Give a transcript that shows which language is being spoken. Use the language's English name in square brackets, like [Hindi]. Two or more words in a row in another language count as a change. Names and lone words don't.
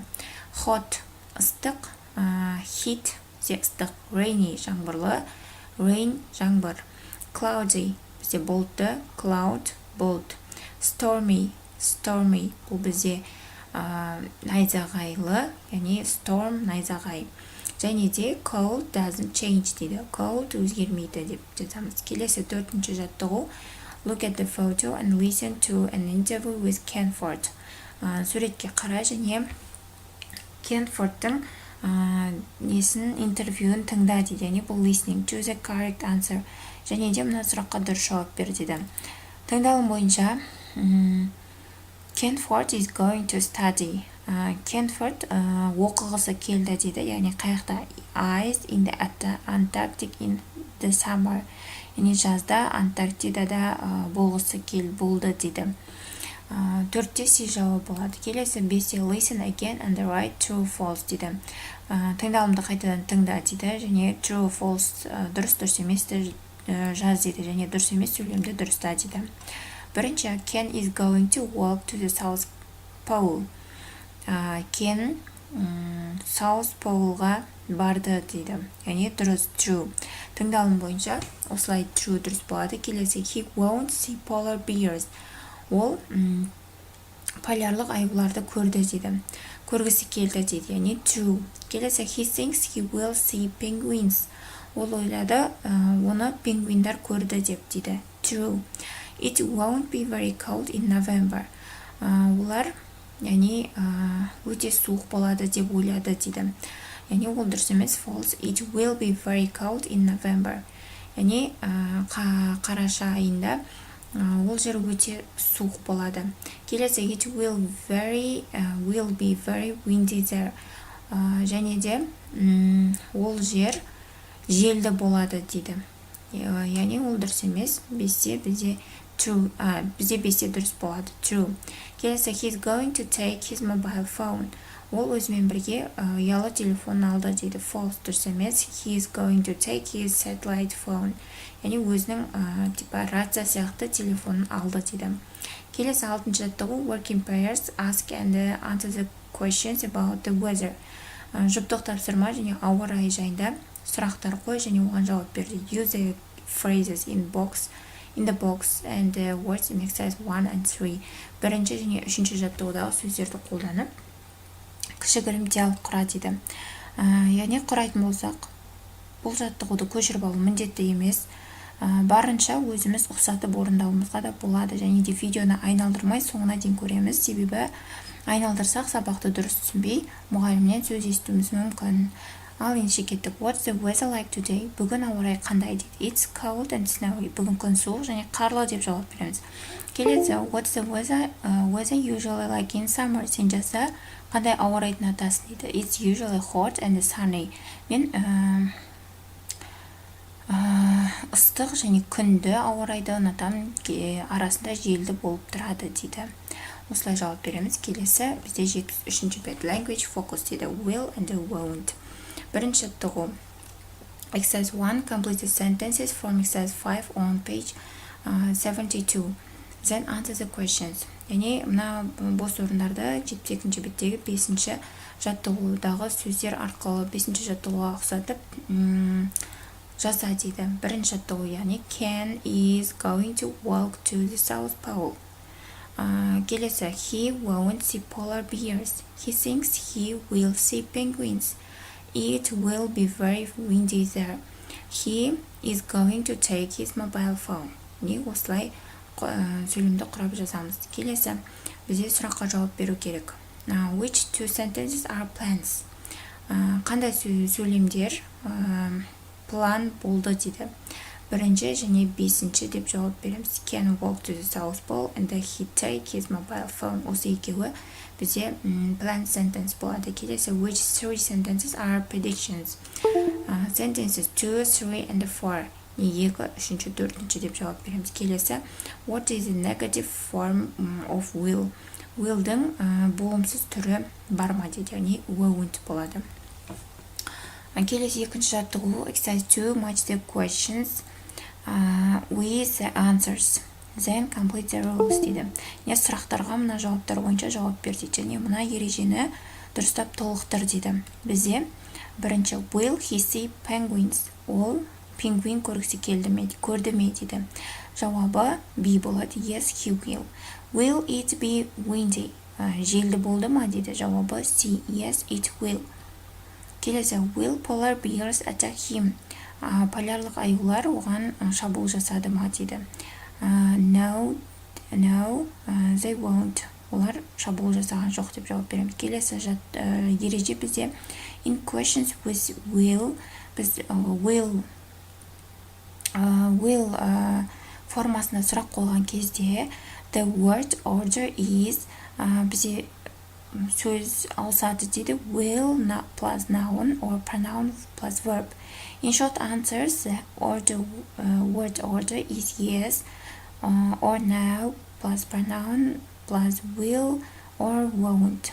[Kazakh] Hot, ыстық, heat, бізде ыстық. Rainy, жаңбырлы, rain, жаңбыр. Cloudy, бізде бұлтты, cloud, бұлт. Stormy, бұл бізде найзағайлы, яғни storm, найзағай. Және де [English] cold doesn't change [Kazakh] дейді. Cold өзгермейді деп жазамыз. Келесі төртінші жаттығу [English] look at the photo and listen to an interview with Kenford. [Kazakh] Суретке қара және Kenfordтың интервьюін тыңда дейді. Яғни бұл listening. [English] Choose a correct answer. [Kazakh] Және де мына сұраққа дұрыс жауап бер дейді. Тыңдалым бойынша [English] Kenford is going to study. [Kazakh] Kenford оқығысы келді дейді. Яғни қаяқта [English] ice in the Antarctic in the summer. [Kazakh] Яғни жазда Антарктидада болғысы болды дейді. Төртте си жауап болады. Келесі бесте [English] listen again and write true false [Kazakh] дейді. Тыңдалымды қайтадан тыңда дейді. Және [English] true false [Kazakh] дұрыс еместі жаз дейді. Және дұрыс емес сөйлемді дұрыста дейді. [English] Бірінші Ken is going to walk to the South Pole. [Kazakh] Ken South Poleға барды дейді. Яғни дұрыс true. Тыңдалым бойынша осылай true дұрыс болады. [English] Келесі he won't see polar bears. [Kazakh] Ол полярлық аюларды көрді дейді. Көргісі келді дейді. Яғни true. Келесі [English] he thinks he will see penguins. [Kazakh] Ол ойлады, оны пингвиндар көрді деп дейді. True. [English] It won't be very cold in November. [Kazakh] Олар яғни өте суық болады деп ойлады дейді. Яғни ол дұрыс емес, false. [English] It will be very cold in November. [Kazakh] Яғни қараша айында ол жер өте суық болады. [English] Келесі it will be very windy there. [Kazakh] Және де ол жер желді болады дейді. Яғни ол дұрыс емес. Бізде true. Бізде бесте дұрыс болады. [English] True. Келесі he's going to take his mobile phone. [Kazakh] Ол өзімен бірге ұялы телефон алды дейді. False, дұрыс емес. [English] He is going to take his satellite phone. [Kazakh] Яғни өзінің типа рация сияқты телефонын алды дейді. Келесі 6-шы жаттығу [English] work in pairs, ask and answer the questions about the weather. [Kazakh] Жұптық тапсырма және ауа райы жайында сұрақтар қой және оған жауап бер дейді. [English] Use the phrases in the box and the words in exercise 1 and 3. [Kazakh] Бірінші және үшінші жаттығудағы сөздерді қолданып кішігірім диалог құра дейді. Яғни құрайтын болсақ, бұл жаттығуды көшіріп алу міндетті емес. Барынша өзіміз ұқсатып орындауымызға да болады, және де видеоны айналдырмай соңына дейін көреміз. Себебі айналдырсақ сабақты дұрыс түсінбей, мұғалімнен сөз естуіміз мүмкін. Ал ендеше кеттік. [English] What's the weather like today? [Kazakh] Бүгін ауа райы қандай дейді. [English] It's cold and snowy. [Kazakh] Бүгін күн суық және қарлы деп жауап береміз. Келесі. [English] What's the weather usually like in summer? [Kazakh] Сен жазда қандай ауа райын атасың дейді. [English] It's usually hot and sunny. [Kazakh] Мен ыстық және күнді ауа райды ұнатамын, арасында желді болып тұрады дейді. Осылай жауап береміз. Келесі бізде 73-ші бет. [English] Language focus дейді. Will and won't. [Kazakh] Бірінші жаттығу. [English] Exercise 1. Complete the sentences from exercise 5 on page 72. Then answer the questions. [Kazakh] Яғни мына бос орындарды 72-ші беттегі 5-ші жаттығудағы сөздер арқылы 5-ші жаттығуға ұқсатып жаза дейді. Бірінші жаттығу, яғни [English] Ken is going to walk to the South Pole. Келесі. He won't see polar bears. He thinks he will see penguins. It will be very windy there. He is going to take his mobile phone. [Kazakh] Осылай сөйлемді құрап жазамыз. Келесі. Бізде сұраққа жауап беру керек. [English] Which two sentences are plans? [Kazakh] Қандай сөйлемдер план болды дейді. Бірінші және 5-ші деп жауап береміз. [English] Can walk to the South Pole and he take his mobile phone. [Kazakh] Осы екеуі бізде [English] plan sentence [Kazakh] болады. Келесі. [English] Which three sentences are predictions? Sentences 2, 3 and 4. [Kazakh] 2, 3, 4 деп жауап береміз. Келесі. [English] What is the negative form of will? [Kazakh] Will'дің болымсыз түрі бар ма дейді. Яғни won't болады. Келесі екінші жаттығу. Exercise 2. [English] Match the questions with the answers. Then complete the rules дейді. [Kazakh] Сұрақтарға мына жауаптар бойынша жауап бер дейді. Және мына ережені дұрыстап толықтыр дейді. Бізде бірінші. [English] Will he see penguins? [Kazakh] Ол пингвин көргісі көрді ме дейді. Жауабы B болады. [English] Yes, he will. Will it be windy? [Kazakh] Желді болды ма дейді. Жауабы C. [English] Yes, it will. [Kazakh] Келесі. [English] Will polar bears attack him? [Kazakh] Полярлық аюлар оған шабуыл жасады ма дейді. [English] No, they won't. [Kazakh] Олар шабуыл жасаған жоқ деп жауап береміз. Келесі ереже бізде [English] in questions with will, [Kazakh] біз will формасына сұрақ қойған кезде [English] the word order is [Kazakh] бізде сөз ауысады дейді. [English] Will plus noun or pronoun plus verb. In short answers, the word order is yes or no plus pronoun plus will or won't.